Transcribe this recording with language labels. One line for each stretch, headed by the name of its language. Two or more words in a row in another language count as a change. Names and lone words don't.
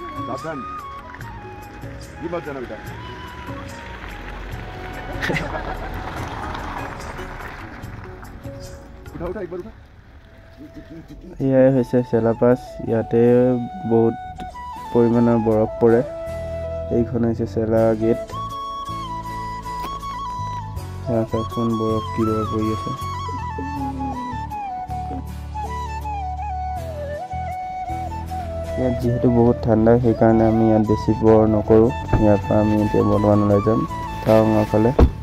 Hindi: सावधान ये मत जाना बेटा उठा उठा एक बार उठा
Assamese: এয়াই হৈছে চেলাপাছ ইয়াতে বহুত পৰিমাণৰ বৰফ পৰে এইখন হৈছে চেলা গেট চাওকচোন বৰফ কিদৰে পৰি আছে ইয়াত যিহেতু বহুত ঠাণ্ডা সেইকাৰণে আমি ইয়াত বেছি বৰ নকৰোঁ ইয়াৰ পৰা আমি এতিয়া বৰ্তমান ওলাই যাম টাৱাঙৰ ফালে